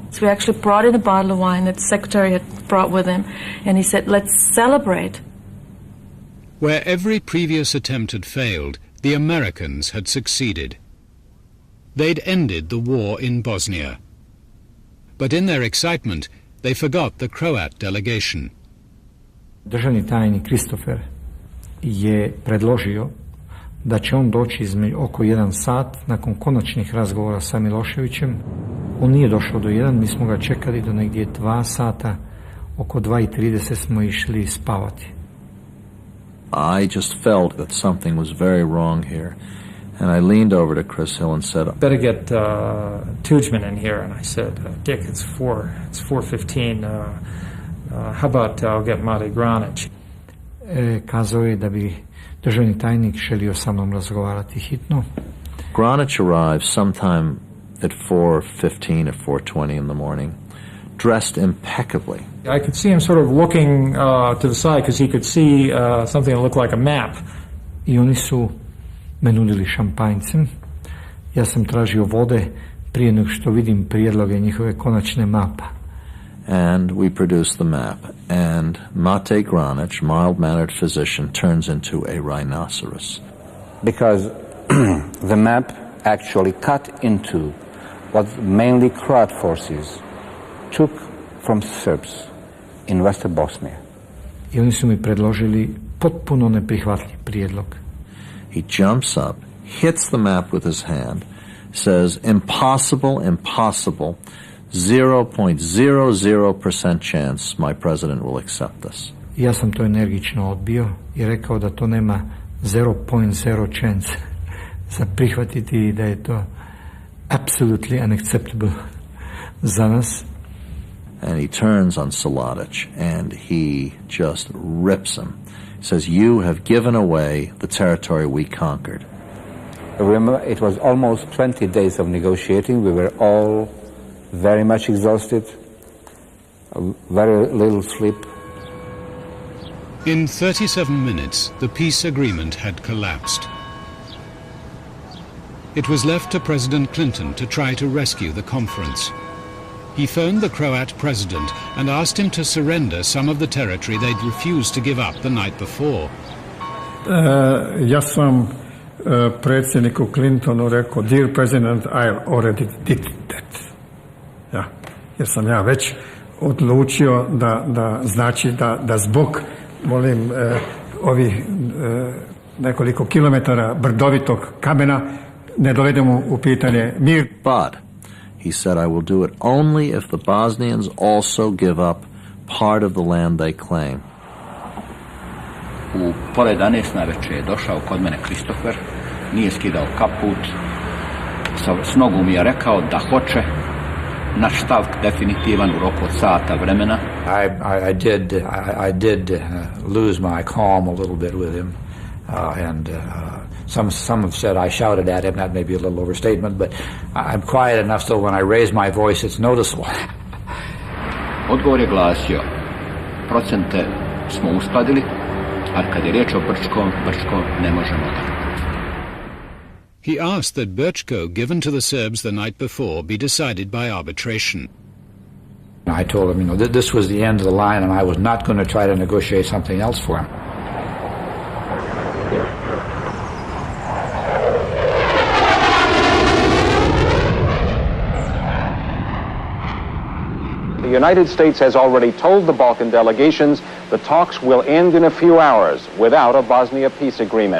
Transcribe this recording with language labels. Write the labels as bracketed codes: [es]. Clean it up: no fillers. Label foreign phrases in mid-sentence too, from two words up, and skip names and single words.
[en] So we actually brought in a bottle of wine that the secretary had brought with him, and he said, let's celebrate. Where every previous attempt had failed, the Americans had succeeded. They'd ended the war in Bosnia. But in their excitement, they forgot the Croat delegation. [hr] Državni tajnik Christopher je predložio da će on doći oko 1 sat nakon konačnih razgovora sa Miloševićem. On nije došao do 1, mi smo ga čekali do negdje 2 sata, oko 2:30 smo išli spavati. [en] I just felt that something was very wrong here. And I leaned over to Chris Hill and said, "Better get Tudjman in here." And I said, "Dick, it's 4:15. How about I'll get Mate Granić?" [hr] Kazao je da bi državni tajnik želio sa mnom razgovarati hitno. [en] Granić arrived sometime at 4:15 or 4:20 in the morning, dressed impeccably. I could see him sort of looking to the side because he could see something that looked like a map. [hr] I oni su me nudili šampanjcem. Ja sam tražio vode prije nego što vidim prijedloge njihove konačne mapa. [en] And we produced the map. And Mate Granić, mild-mannered physician, turns into a rhinoceros. Because the map actually cut into what mainly Croat forces took from Serbs in Western Bosnia. [hr] I oni su mi predložili potpuno neprihvatljiv prijedlog. [en] He jumps up, hits the map with his hand, says, impossible, impossible, 0.00% chance my president will accept this. [hr] Ja sam to energično odbio i rekao da to nema 0.0 chance za prihvatiti i da je to [en] absolutely unacceptable [hr] za nas. [en] And he turns on Silajđić and he just rips him. He says, you have given away the territory we conquered. Remember, it was almost 20 days of negotiating. We were all very much exhausted, very little sleep. In 37 minutes, the peace agreement had collapsed. It was left to President Clinton to try to rescue the conference. He phoned the Croat president and asked him to surrender some of the territory they'd refused to give up the night before. [hr] Ja sam predsjedniku Clintonu rekao, [en] dear president, I already did that. [hr] Ja, jer sam ja već odlučio da znači da zbog, molim, ovih nekoliko kilometara brdovitog kamena ne dovedemo u pitanje mir. [en] But he said, I will do it only if the Bosnians also give up part of the land they claim. [hr] U pola 11 navečer je došao kod mene Christopher, nije skidao kaput, s nogu mi je rekao da hoće naš stav definitivan u roku od sata vremena. [en] I did lose my calm a little bit with him, and some have said I shouted at him. That may be a little overstatement, but I'm quiet enough so when I raise my voice, it's noticeable. [bs] Odgovor je glasio, procente smo uskladili, a kad je riječ o Brčko ne možemo da. [en] He asked that Brčko, given to the Serbs the night before, be decided by arbitration. I told him, that this was the end of the line and I was not going to try to negotiate something else for him. The United States has already told the Balkan delegations the talks will end in a few hours without a Bosnia peace agreement.